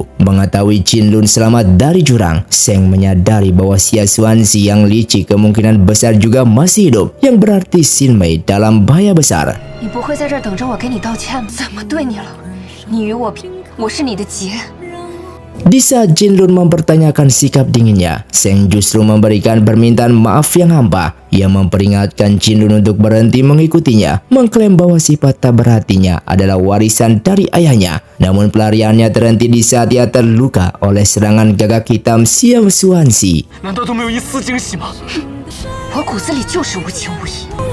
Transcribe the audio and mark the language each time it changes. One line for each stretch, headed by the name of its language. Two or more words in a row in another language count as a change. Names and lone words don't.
Indonesian: Mengetahui Jinlun selamat dari jurang, Seng menyadari bahwa Xia Xuanzi yang licik kemungkinan besar juga masih hidup, yang berarti Xin Mei dalam bahaya besar.
Chinese: 你不会在这儿等着我给你道歉吧？怎么对你了？你与我拼，我是你的劫。
Indonesian: Di saat Jinlun mempertanyakan sikap dinginnya, Seng justru memberikan permintaan maaf yang hampa. Ia memperingatkan Jinlun untuk berhenti mengikutinya, mengklaim bahwa sifat tak berhatinya adalah warisan dari ayahnya. Namun pelariannya terhenti di saat ia terluka oleh serangan gagak hitam Xia Xuanzi.
Chinese: 难道都没有一丝惊喜吗？我骨子里就是无情无义。